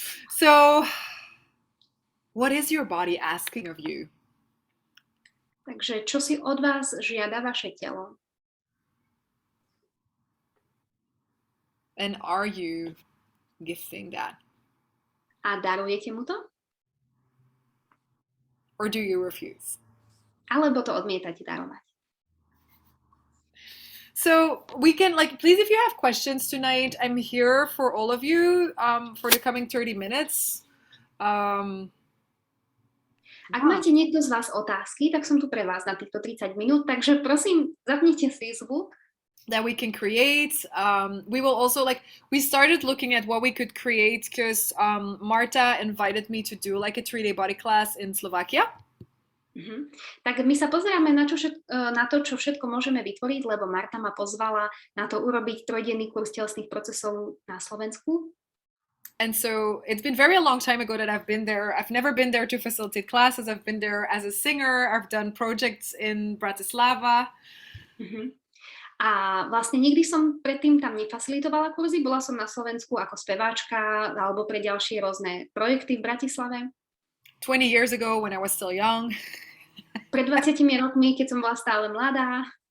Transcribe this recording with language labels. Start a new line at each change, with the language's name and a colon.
English: So, what is your body asking of you?
Slovak: Takže čo si od vás žiada vaše telo?
English: And are you gifting that?
Slovak: A darujete mu to?
English: Or do you refuse?
Slovak: Alebo to odmietate darovať?
English: So we can, like, please, if you have questions tonight, I'm here for all of you for the coming 30 minutes.
Slovak: Ak máte niekto z vás otázky, tak som tu pre vás na týchto 30 minút, takže prosím, zapnite si zvuk.
English: That we can create. We will also, like, we started looking at what we could create because Marta invited me to do like a 3-day body class in Slovakia.
Slovak: Tak my sa pozeráme na to, čo všetko môžeme vytvoriť, lebo Marta ma pozvala na to urobiť 3-denný kurz telesných procesov na Slovensku.
English: And so it's been very a long time ago that I've been there. I've never been there to facilitate classes. I've been there as a singer. I've done projects in Bratislava.
Slovak: A vlastne nikdy som predtým tam nefacilitovala kurzy, bola som na Slovensku ako speváčka alebo pre ďalšie rôzne projekty v Bratislave.
English: 20 years ago when I was still young.
Slovak: Pred 20 rokmi, keď som bola stále mladá.